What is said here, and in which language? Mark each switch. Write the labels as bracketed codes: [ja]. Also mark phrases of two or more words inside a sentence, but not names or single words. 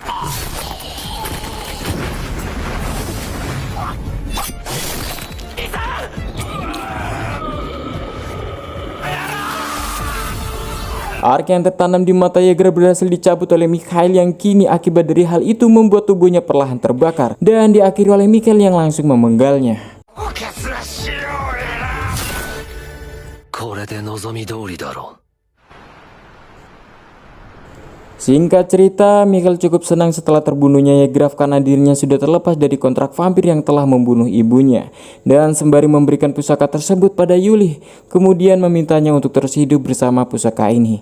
[id] Ark yang tertanam di mata Yegraf berhasil dicabut oleh Mikhail, yang kini akibat dari hal itu membuat tubuhnya perlahan terbakar dan diakhiri oleh Mikhail yang langsung memenggalnya. [ja] これで望み通りだろう [id] Singkat cerita, Mikhail cukup senang setelah terbunuhnya Yegraf karena dirinya sudah terlepas dari kontrak vampir yang telah membunuh ibunya. Dan sembari memberikan pusaka tersebut pada Yuli, kemudian memintanya untuk terus hidup bersama pusaka ini.